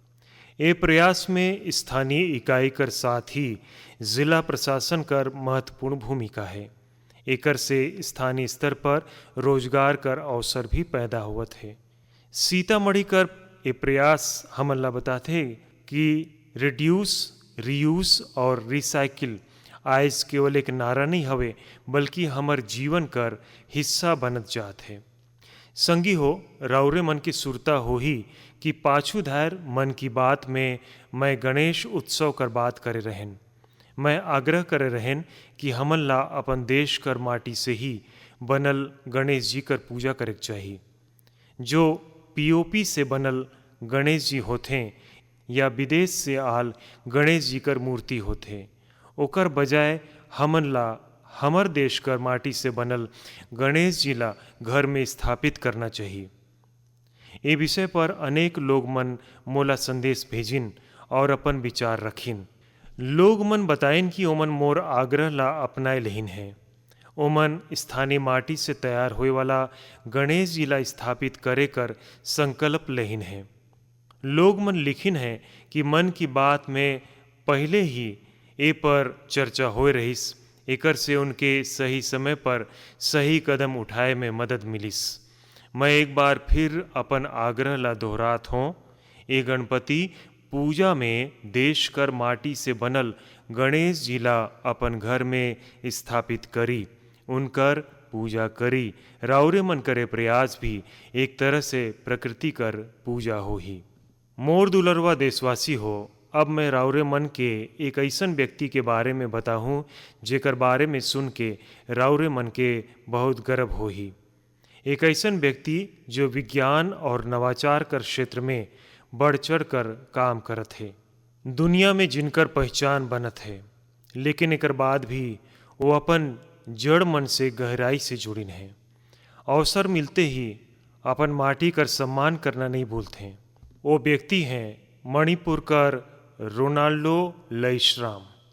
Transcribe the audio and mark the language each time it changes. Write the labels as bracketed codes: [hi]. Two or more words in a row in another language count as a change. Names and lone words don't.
[hne] ये प्रयास में स्थानीय इकाई कर साथ ही जिला प्रशासन कर महत्वपूर्ण भूमिका है। एकर से स्थानीय स्तर पर रोजगार कर अवसर भी पैदा हुआ है। सीतामढ़ी कर ये प्रयास हमन ला बताते कि [en] reduce, reuse and recycle [hne] आज केवल एक नारा नहीं हवे, बल्कि हमर जीवन कर हिस्सा बनत जात है। संगी हो, राउरे मन की सुरता हो ही कि पाछू धार मन की बात में मैं गणेश उत्सव कर बात करे रहन। मैं आग्रह करे रहन कि हमन ला अपन देश कर माटी से ही बनल गणेश जी कर पूजा करे चाहिए। जो पीओपी से बनल गणेश जी होते या विदेश से आल गणेश जी कर मूर्ति होते, ओकर बजाय हमन ला हमर देश कर माटी से बनल गणेश जी ला घर में स्थापित करना चाहिए। ये विषय पर अनेक लोग मन मोला संदेश भेजिन और अपन विचार रखिन। लोग मन बताइन कि ओमन मोर आग्रह ला अपनाए लेहिन है। ओमन स्थानीय माटी से तैयार होए वाला गणेश जी ला स्थापित करे कर संकल्प लेहिन है। लोग मन लिखिन है कि मन की बात में पहले ही ए पर चर्चा होए रहिस, एकर से उनके सही समय पर सही कदम उठाए में मदद मिलिस। मैं एक बार फिर अपन आग्रह ला दोहरात हों, ए गणपति पूजा में देश कर माटी से बनल गणेश जी ला अपन घर में स्थापित करी, उनकर पूजा करी। राउरे मन करे प्रयास भी एक तरह से प्रकृति कर पूजा हो ही। मोर दुलरवा देशवासी हो, अब मैं राउरे मन के एक ऐसन व्यक्ति के बारे में बताऊं जेकर बारे में सुन के राउरे मन के बहुत गर्व हो ही। एक ऐसन व्यक्ति जो विज्ञान और नवाचार कर क्षेत्र में बढ़ चढ़ कर काम करत है, दुनिया में जिनकर पहचान बनत है, लेकिन एकर बाद भी वो अपन जड़ मन से गहराई से जुड़िन है। अवसर मिलते ही अपन माटी कर सम्मान करना नहीं भूलते हैं। वो व्यक्ति हैं मणिपुर कर रोनाल्डो लईश्राम।